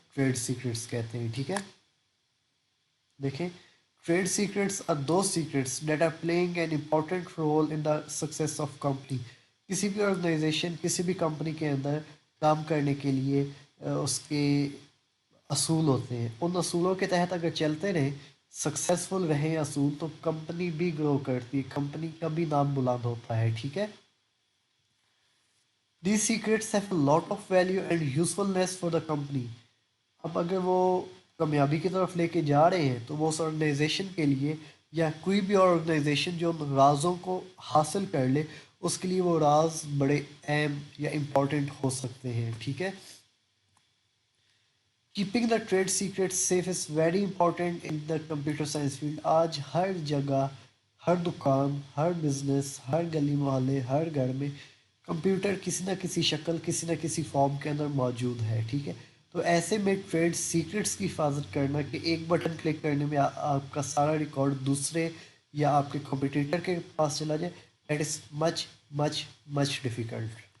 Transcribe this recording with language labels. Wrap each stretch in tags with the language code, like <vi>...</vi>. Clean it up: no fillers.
<en>Trade secrets कहते हैं, ठीक है। देखें, trade secrets are the secrets that are playing an important role in the success of company.</en> <ur>किसी भी ऑर्गेनाइजेशन, किसी भी कंपनी के अंदर काम करने के लिए اس کے اصول ہوتے ہیں. ان اصولوں کے تحت اگر چلتے رہیں، سکسیزفل رہیں اصول، تو کمپنی بھی گرو کرتی ہے، کمپنی کا بھی نام بلند ہوتا ہے. ٹھیک ہے.</ur> <en>These secrets have a lot of value and usefulness for the company.</en> <ur>اب اگر وہ کامیابی کی طرف لے کے جا رہے ہیں تو وہ اس آرگنائزیشن کے لیے، یا کوئی بھی آرگنائزیشن جو ان رازوں کو حاصل کر لے، اس کے لیے وہ راز بڑے اہم یا امپورٹنٹ ہو سکتے ہیں. ٹھیک ہے.</ur> <en>Keeping the trade secret safe is very important in the computer science field.</en> <ur>آج ہر جگہ، ہر دکان، ہر بزنس، ہر گلی محلے، ہر گھر میں کمپیوٹر کسی نہ کسی شکل، کسی نہ کسی فارم کے اندر موجود ہے. ٹھیک ہے. تو ایسے میں ٹریڈ سیکرٹس کی حفاظت کرنا کہ ایک بٹن کلک کرنے میں آپ کا سارا ریکارڈ دوسرے یا آپ کے کمپیٹیٹر کے پاس چلا جائے،</ur> <en>That is much much much difficult.</en>